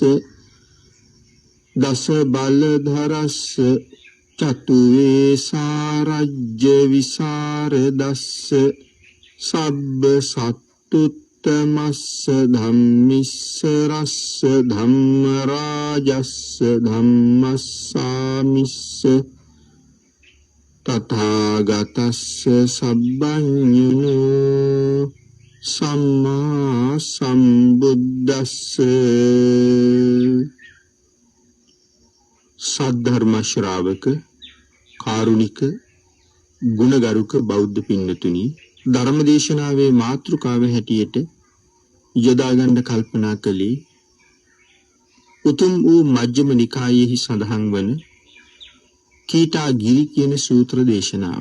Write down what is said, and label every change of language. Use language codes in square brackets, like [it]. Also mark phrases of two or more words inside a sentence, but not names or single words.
[pi] දස බලධරස්ස චතු වේසාරජ්‍ය විසරදස්ස සබ්බ සත්තුත්තමස්ස ධම්මිස්ස රස්ස ධම්ම රාජස්ස ධම්මස්සාමිස්ස තථාගතස්ස සබ්බඤුනෝ සම්මා සම්බුද්දස්ස සද්ධර්ම ශ්‍රාවක [si] කාරුණික ගුණගරුක බෞද්ධ පින්නතුනි ධර්මදේශනාවේ මාතෘකාව හැටියට යොදා ගන්න කල්පනා කළේ උතුම් වූ මජ්ක්‍ධිම නිකායෙහි සඳහන් වන කීටාගිරි කියන සූත්‍ර දේශනාව.